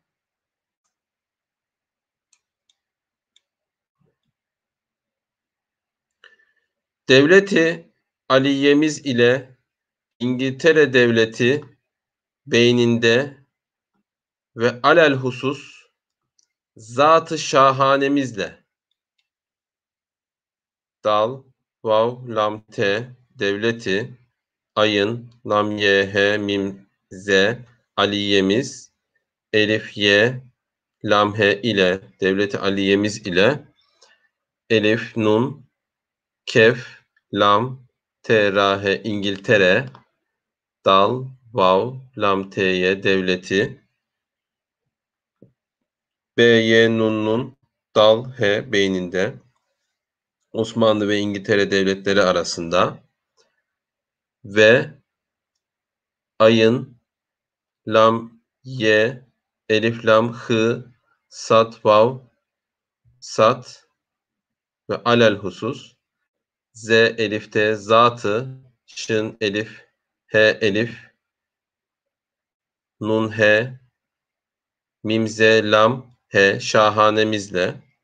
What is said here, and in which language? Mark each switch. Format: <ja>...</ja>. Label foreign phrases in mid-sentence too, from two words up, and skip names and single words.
<tr>Devleti Aliyemiz ile İngiltere Devleti beyninde ve alelhusus zat-ı şahanemizle dal, vav, lam, te, devleti, ayın, lam, ye, he, mim, ze, aliyemiz, elif, ye, lam, he ile, devleti aliyemiz ile, elif, nun, kef, lam, te, ra, he, İngiltere, dal, vav, lam, te, ye, devleti, be, ye, nun, nun, dal, he, beyninde, Osmanlı ve İngiltere devletleri arasında ve ayın, lam, ye, elif, lam, hı, sat, vav, sat ve alelhusus Z elif T zatı, şın elif H elif, nun H, mim Z lam H şahanemizle.</tr>